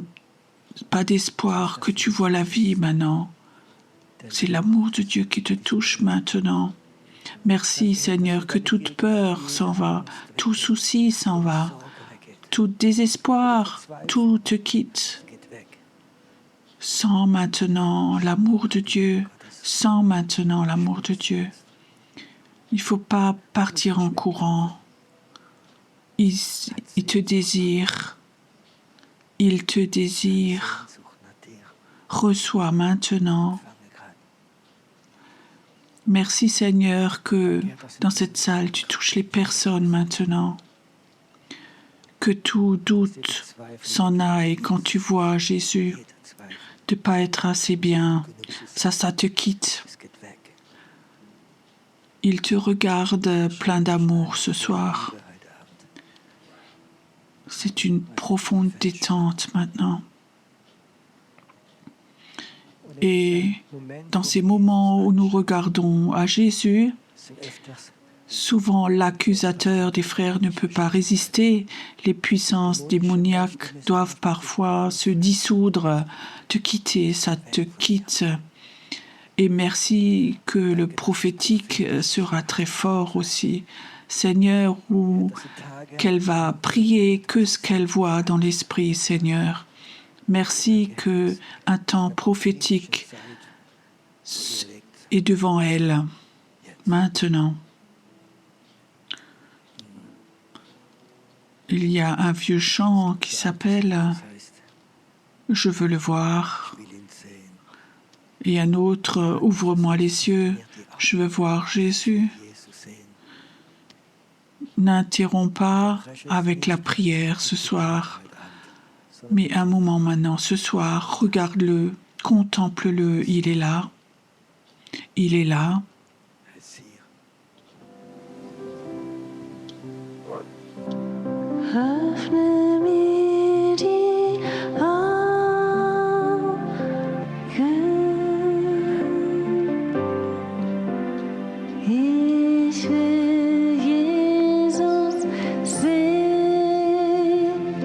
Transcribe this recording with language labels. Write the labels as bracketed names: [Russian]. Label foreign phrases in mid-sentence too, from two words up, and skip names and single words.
[French] pas d'espoir, que tu vois la vie maintenant. C'est l'amour de Dieu qui te touche maintenant. Merci Seigneur que toute peur s'en va, tout souci s'en va, [German] Sorge weggeht. [French] tout désespoir, tout te quitte. [German] Geht weg. [French] Sens maintenant l'amour de Dieu, sens maintenant l'amour de Dieu. Il ne faut pas partir en courant. Il te désire, il te désire. [German] Sehnsucht nach dir. [French] Reçois maintenant. [German] Empfange gerade. [French] Merci Seigneur que dans cette salle, tu touches les personnes maintenant. Que tout doute s'en aille quand tu vois Jésus [German] Jeder Zweifel. [French] de ne pas être assez bien. Ça te quitte. [German] Es geht weg. [French] Il te regarde plein d'amour ce soir. [German] Liebe heute Abend. [French] C'est une profonde détente maintenant. Et dans ces moments où nous regardons à Jésus, [German] sind öfters [French] souvent l'accusateur des frères ne peut pas résister. Les puissances démoniaques doivent parfois se dissoudre, te quitter, ça te quitte. Et merci que le prophétique sera très fort aussi. Seigneur, où [German] diese Tage [French] qu'elle va prier que ce qu'elle voit dans l'esprit, Seigneur. Merci que un temps prophétique überlegt. est devant elle maintenant. Il y a un vieux chant qui s'appelle [German] Das heißt, [French] « Je veux le voir [German] ich will ihn sehen. » [French] et un autre « Ouvre-moi les yeux, je veux voir Jésus ». [German] Jesus sehen. [French] N'interromps pas avec la prière ce soir, [German] Heute Abend. [French] mais un moment maintenant, ce soir, regarde-le, contemple-le, il est là, il est là. [German] Er ist hier. Öffne mir die Augen. Ich will Jesus sehen.